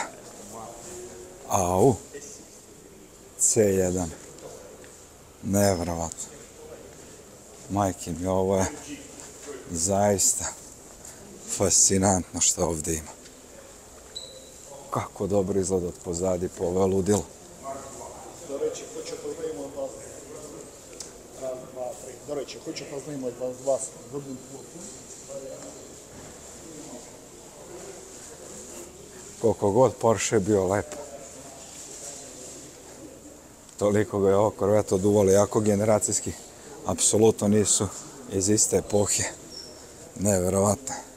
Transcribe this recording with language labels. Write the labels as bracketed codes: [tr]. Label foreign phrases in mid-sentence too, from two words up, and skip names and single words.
[sr] Au. C1. Nevjerovatno. Majke mi, ovo je zaista fascinantno što ovdje ima. Kako dobro izgleda od pozadi po ove ludilo. [uk] До речі, хочу познайомити вас з одним хлопцем. [sr] Koliko god Porsche je bio lep, toliko ga je ovo Corvette oduvalo, jako generacijski, apsolutno nisu iz iste epohe. Neverovatno.